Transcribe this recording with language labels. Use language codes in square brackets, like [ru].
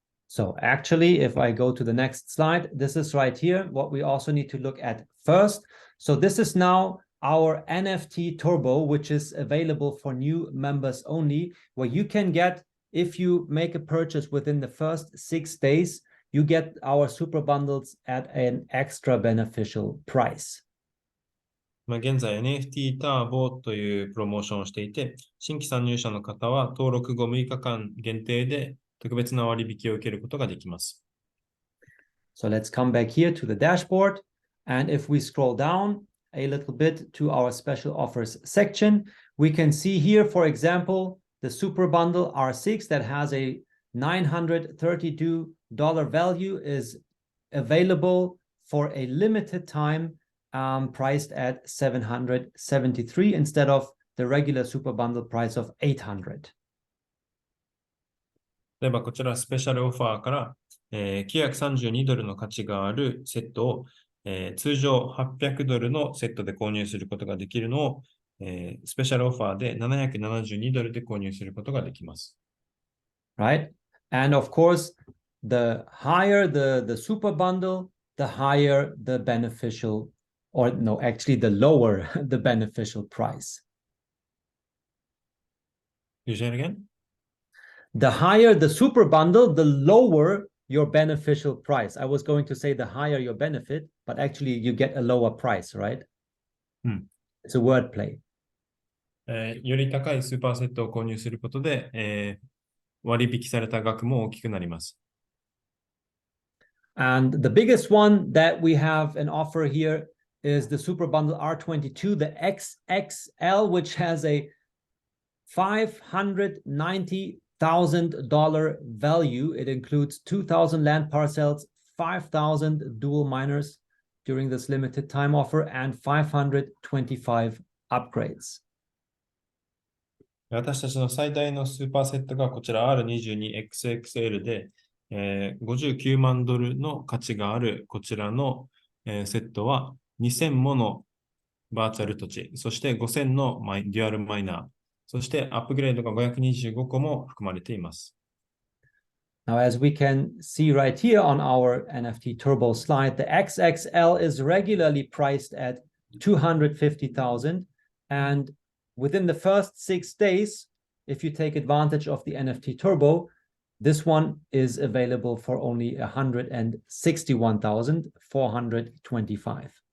[en] So actually, if I go to the next slide, this is right here, what we also need to look at first. So this is now our NFT Turbo, which is available for new members only, where you can get, if you make a purchase within the first 6 days, you get our super bundles at an extra beneficial price. [ja] 現在 NFT ターボというプロモーションをしていて、新規参入者の方は登録後6日間限定で特別な割引を受けることができます。 [en] So let's come back here to the dashboard. And if we scroll down a little bit to our special offers section, we can see here, for example, the super bundle R6 that has a $932 value is available for a limited time, priced at $773 instead of the regular super bundle price of $800. [ja] 例えばこちらスペシャルオファーから、$932の価値があるセットを、通常$800のセットで購入することができるのを、スペシャルオファーで$772で購入することができます。 [en] Right? And of course, the higher the super bundle, the higher the beneficial, or no, actually the lower the beneficial price. You say it again? The higher the super bundle, the lower your beneficial price. I was going to say the higher your benefit, but actually you get a lower price, right? It's a word play. [ja] より高いスーパーセットを購入することで、割引された額も大きくなります。 [en] And the biggest one that we have an offer here is the Super Bundle R22, the XXL, which has a $590,000 value. It includes 2,000 land parcels, 5,000 dual miners during this limited time offer, and 525 upgrades. [ja] 私たちの最大のスーパーセットがこちら R22XXL で、$59万の価値があるこちらの、セットは2000ものバーチャル土地、そして5000のデュアルマイナー、そしてアップグレードが525個も含まれています。 [en] Now, as we can see right here on our NFT Turbo slide, the XXL is regularly priced at $250,000, and within the first 6 days, if you take advantage of the NFT Turbo, this one is available for only $161,425.